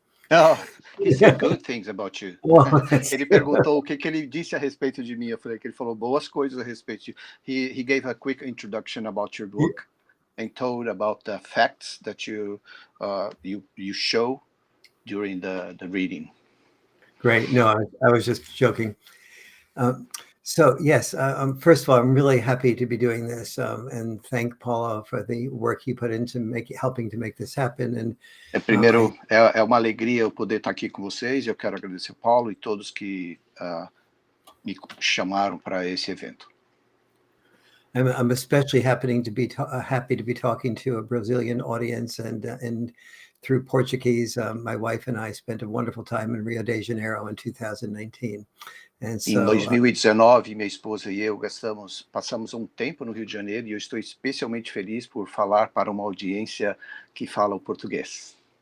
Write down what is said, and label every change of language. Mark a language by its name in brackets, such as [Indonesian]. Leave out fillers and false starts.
[English] Oh, he said good things about you. Well, [Portuguese] Ele perguntou o que ele disse a respeito de mim. Eu falei que ele falou boas coisas a respeito de... [English] He gave a quick introduction about your book and told about the facts that you show during the reading. Great. No, I was just joking. So yes, first of all, I'm really happy to be doing this, and thank Paula for the work he put into helping to make this happen. And [Portuguese] primeiro, é uma alegria eu poder estar aqui com vocês. Eu quero agradecer Paulo e todos que me chamaram para esse evento. [English] I'm especially happy to be talking to a Brazilian audience, and through Portuguese. My wife and I spent a wonderful time in Rio de Janeiro in 2019. And so, [Portuguese] em 2019, minha esposa e eu passamos um tempo no Rio de Janeiro, e eu estou especialmente feliz por falar para uma audiência que fala o português.